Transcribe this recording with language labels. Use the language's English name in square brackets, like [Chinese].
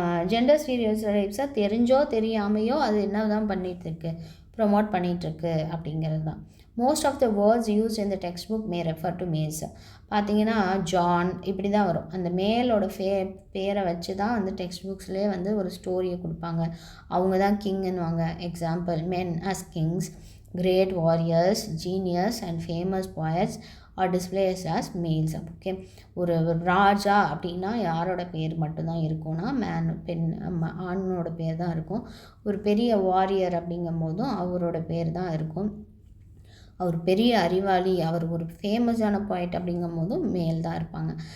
[Tamil] Gender ஸ்டீரியோடைப்ஸாக தெரிஞ்சோ தெரியாமையோ அது என்ன தான் பண்ணிகிட்ருக்கு, ப்ரொமோட் பண்ணிகிட்ருக்கு அப்படிங்கிறது தான். [English] Most of the words use in the textbook may refer to males. [Tamil] பார்த்தீங்கன்னா ஜான் இப்படி தான் வரும். அந்த மேலோட பேரை வச்சு தான் வந்து டெக்ஸ்ட் புக்ஸ்லேயே வந்து ஒரு ஸ்டோரியை கொடுப்பாங்க. அவங்க தான் கிங்குன்னுவாங்க. [English] Example, men as kings, great warriors, genius and famous poets are displayed as males. [Tamil] Okay, ஒரு ராஜா அப்படின்னா யாரோட பேர் மட்டும்தான் இருக்கும்னா பெண் ஆணோட பேர் தான் இருக்கும். ஒரு பெரிய வாரியர் அப்படிங்கும் போதும் அவரோட பேர் தான் இருக்கும். அவர் பெரிய அறிவாளி, அவர் ஒரு ஃபேமஸான பாயிண்ட் அப்படிங்கும் போதும் மேல் தான் இருப்பாங்க.